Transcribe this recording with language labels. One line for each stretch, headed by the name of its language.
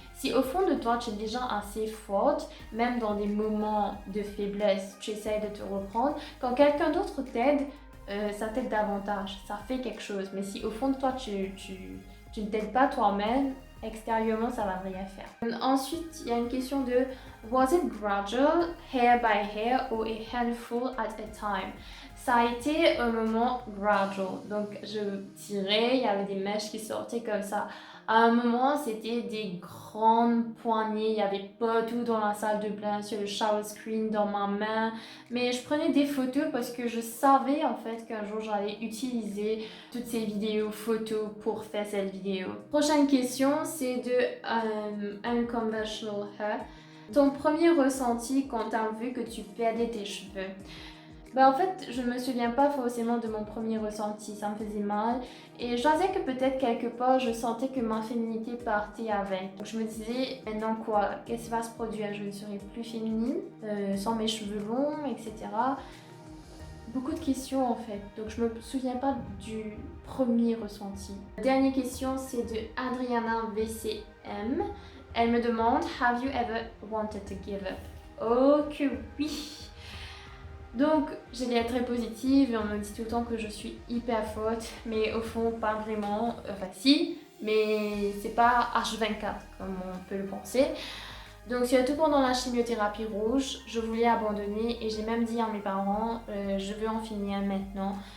French: Si au fond de toi, tu es déjà assez forte, même dans des moments de faiblesse, tu essayes de te reprendre, quand quelqu'un d'autre t'aide, ça t'aide davantage, ça fait quelque chose. Mais si au fond de toi, tu ne t'aides pas toi-même, extérieurement, ça va rien faire. Ensuite, il y a une question de
English: was it gradual, hair by hair, or a handful at a time?
French: Ça a été un moment gradual. Donc, je tirais, il y avait des mèches qui sortaient comme ça. À un moment, c'était des grandes poignées. Il y avait pas tout dans la salle de bain, sur le shower screen, dans ma main. Mais je prenais des photos parce que je savais en fait qu'un jour j'allais utiliser toutes ces vidéos photos pour faire cette vidéo. Prochaine question, c'est de Unconventional Hair. Ton premier ressenti quand tu as vu que tu perdais tes cheveux? En fait, je me souviens pas forcément de mon premier ressenti, ça me faisait mal. Et je pensais que peut-être quelque part, je sentais que ma féminité partait avec. Donc je me disais, maintenant quoi? Qu'est-ce qui va se produire? Je ne serai plus féminine, sans mes cheveux longs, etc. Beaucoup de questions en fait, donc je me souviens pas du premier ressenti. La dernière question, c'est de Adriana VCM. Elle me demande,
English: have you ever wanted to give up?
French: Oh que oui! Donc, j'ai l'air très positive et on me dit tout le temps que je suis hyper forte, mais au fond, pas vraiment. Enfin, si, mais c'est pas H24 comme on peut le penser. Donc, surtout pendant la chimiothérapie rouge, je voulais abandonner et j'ai même dit à mes parents, je veux en finir maintenant.